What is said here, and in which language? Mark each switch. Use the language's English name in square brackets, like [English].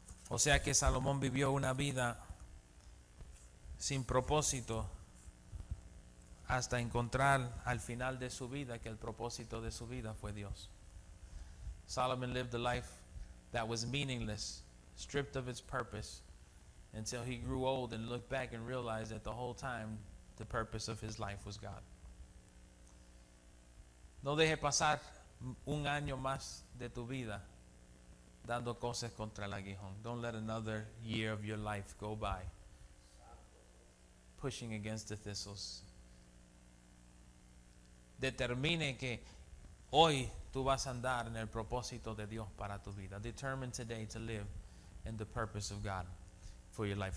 [Spanish] O sea que Salomón vivió una vida sin propósito hasta encontrar al final de su vida que el propósito de su vida fue Dios. [English] Solomon lived a life that was meaningless, stripped of its purpose, until he grew old and looked back and realized that the whole time the purpose of his life was God. [Spanish] No deje pasar un año más de tu vida dando cosas contra el aguijón. [English] Don't let another year of your life go by pushing against the thistles. [Spanish] Determine que hoy tú vas a andar en el propósito de Dios para tu vida. [English] Determine today to live in the purpose of God for your life.